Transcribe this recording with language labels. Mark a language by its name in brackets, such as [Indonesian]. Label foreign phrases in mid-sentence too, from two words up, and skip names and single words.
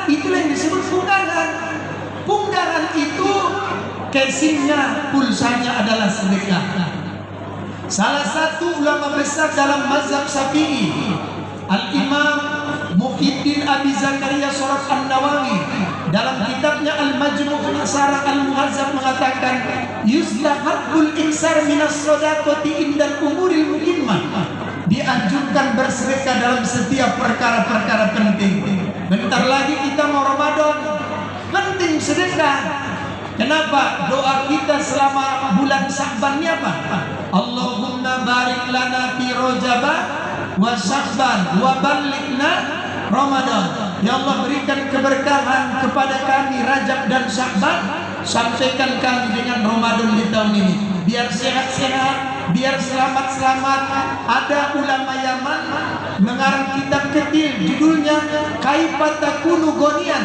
[Indonesian] Itulah yang disebut punggahan. Punggahan itu casingnya, pulsanya adalah sedekah. Salah satu ulama besar dalam mazhab Syafi'i, Al-Imam Muhyiddin Abi Zakaria Surat An-Nawawi, dalam kitabnya Al-Majmu' Syarah Al-Muhazzab mengatakan, [Arabic] يستحب الإكثار من الصدقة عند الأمور المهمة. [Indonesian] Dianjurkan bersedekah dalam setiap perkara-perkara penting. Bentar lagi kita mau Ramadan, penting sedekah. Kenapa? Doa kita selama bulan Sya'ban ini apa? [Arabic] اللهم بارك لنا في رجب وشعبان وبلغنا رمضان. [Indonesian] Ya Allah, berikan keberkahan kepada kami Rajab dan Sya'ban, sampaikan kami dengan Ramadan di tahun ini. Biar sehat-sehat, biar selamat-selamat. Ada ulama Yaman mengarang kitab kecil judulnya [Arabic] كيف تكون غنيا.